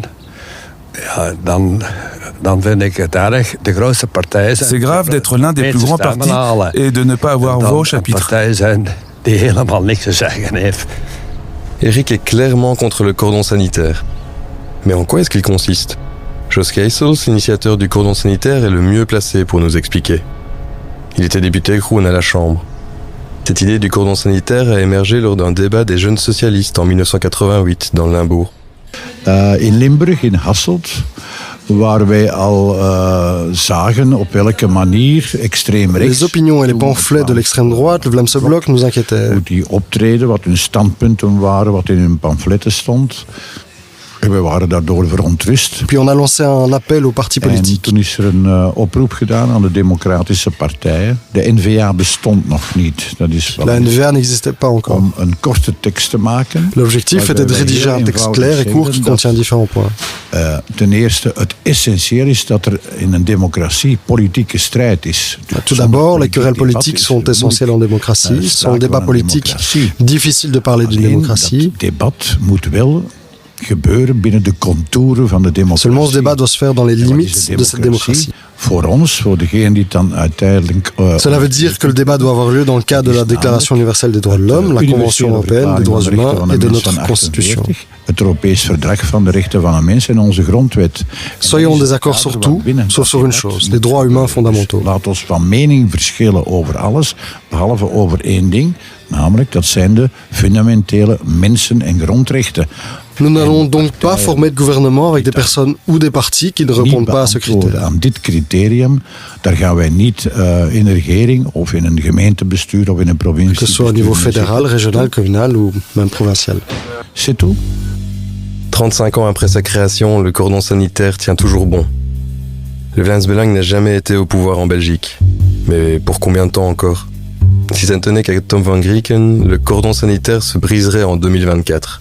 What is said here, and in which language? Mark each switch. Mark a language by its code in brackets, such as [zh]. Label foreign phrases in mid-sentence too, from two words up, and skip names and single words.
[nl] Ja, dan vind ik het erg. De grootste partij zijn... [fr] C'est grave d'être l'un des plus grands partis et de ne pas avoir voix au chapitre. [nl] Partij zijn die helemaal niks te zeggen heeft. [fr] Eric est clairement contre le cordon sanitaire. Mais en quoi est-ce qu'il consiste? Jos Keijsels, l'initiateur du cordon sanitaire, est le mieux placé pour nous expliquer. Il était député Groen à la Chambre. Cette idée du cordon sanitaire a émergé lors d'un débat des jeunes socialistes en 1988 dans le Limbourg. [nl] In Limburg, in Hasselt, waar wij al zagen op welke manier extreem rechts... [fr] Les opinions et les pamphlets de l'extrême droite, le Vlaamse Blok, nous inquiétaient. [nl] Hoe die optreden, wat hun standpunten waren, wat in hun pamfletten stond. En we waren daardoor verontrust. [fr] Puis on a lancé un appel aux partis [nl] En [fr] politiques. [nl] toen is er een oproep gedaan aan de democratische partijen. De N-VA bestond nog niet. Dat is wel [fr] La N-VA n'existait pas encore. [nl] om een korte tekst te maken. [fr] L'objectif était de rédiger un texte clair et court qui contient différents points. [nl] Ten eerste, het essentieel is dat er in een democratie politieke strijd is. [fr] Tout d'abord, les querelles politiques sont essentielles en démocratie. Sans le débat politique, difficile de parler d'une démocratie. [nl] Het debat moet wel gebeuren binnen de contouren van de democratie. [fr] Seulement ce débat doit se faire dans les limites de cette démocratie. Cela veut dire que le débat doit avoir lieu dans le cadre de la Déclaration universelle des droits de l'homme, la Convention européenne des droits humains et de notre Constitution. Soyons en désaccord sur tout, sauf sur une chose, les droits humains fondamentaux. [nl] Namelijk, dat zijn de fundamentele mensen- en grondrechten. [fr] Nous n'allons donc pas former de gouvernement avec des personnes ou des partis qui ne répondent pas à ce critère. [nl] Aan dit criterium, daar gaan wij niet in een regering of in een gemeentebestuur of in een provincie. [fr] Que ce soit au niveau fédéral, régional, communal ou même provincial. C'est tout. 35 ans après sa création, le cordon sanitaire tient toujours bon. Le Vlaams Belang n'a jamais été au pouvoir en Belgique. Mais pour combien de temps encore ? Si ça ne tenait qu'à Tom van Grieken, le cordon sanitaire se briserait en 2024.